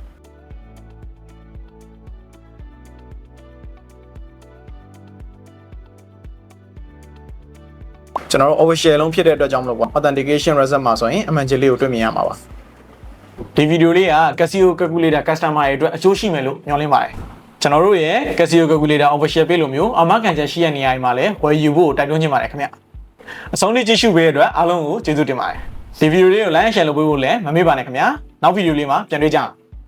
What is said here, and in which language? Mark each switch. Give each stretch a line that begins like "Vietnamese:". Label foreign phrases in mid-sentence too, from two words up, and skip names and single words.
Burmese: ကျွန်တော်တို့ official လုံးဖြစ်တဲ့အတွက်ကြောင့်မလို့ပေါ့
English: authentication result
Burmese: မှာဆိုရင်အမှန်ကြီးလေးကိုတွေ့မြင်ရမှာပါ။ဒီဗီဒီယိုလေးက Casio Calculator customer တွေအတွက်အကျိုးရှိမယ်လို့မျှော်လင့်ပါတယ်။ကျွန်တော်တို့ရဲ့ Casio Calculator
English: official page
Burmese: လိုမျိုးအမကန်ချက်ရှိတဲ့နေရာတွေမှာလည်းဝယ်ယူဖို့တိုက်တွန်းချင်ပါတယ်ခင်ဗျာ။အဆုံးထိကြည့်ရှုပေးတဲ့အတွက်အားလုံးကိုကျေးဇူးတင်ပါတယ်ဒီဗီဒီယိုလေးကို
English: like and share
Burmese: လုပ်ပေးဖို့လည်းမမေ့ပါနဲ့ခင်ဗျာနောက်ဗီဒီယိုလေးမှာပြန်တွေ့ကြအောင်